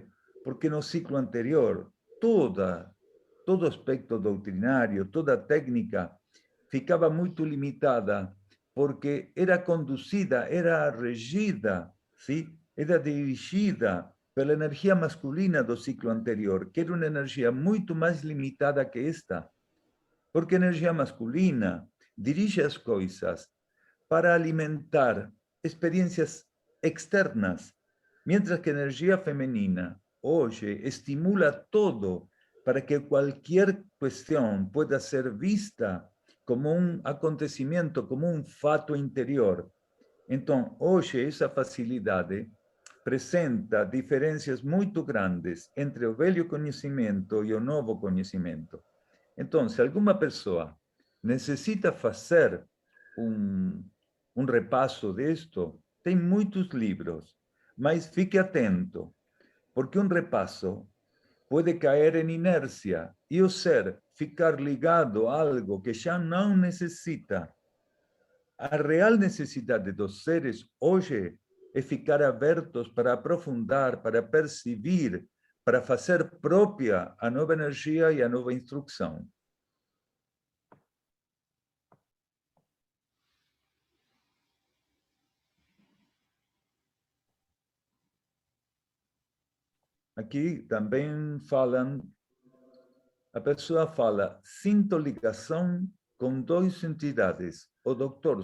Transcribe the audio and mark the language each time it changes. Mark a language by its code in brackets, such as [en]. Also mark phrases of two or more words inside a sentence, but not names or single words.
[pt] Porque no ciclo anterior, todo aspecto doutrinário, toda técnica ficava muito limitada, porque era conduzida, era regida, sim? Era dirigida pela energia masculina do ciclo anterior, que era uma energia muito mais limitada que esta. Porque a energia masculina dirige as coisas para alimentar experiencias externas, [es] mientras que energía femenina hoy estimula todo para que cualquier cuestión pueda ser vista como un acontecimiento, como un fato interior. Entonces, hoy esa facilidad presenta diferencias muy grandes entre el velho conocimiento y el nuevo conocimiento. Entonces, alguna persona necesita hacer un repaso de esto, tem muchos libros, [pt] mas fique atento, [es] porque un repaso puede caer en inercia y o ser [pt] ficar ligado [es] a algo que ya no necesita. A real necesidad de los seres hoy es [pt] ficar abertos para aprofundar, [es] para percibir, para hacer propia a nueva energía y a nueva instrucción. [pt] Aqui também falam, a pessoa fala, sinto ligação com duas entidades, o Dr.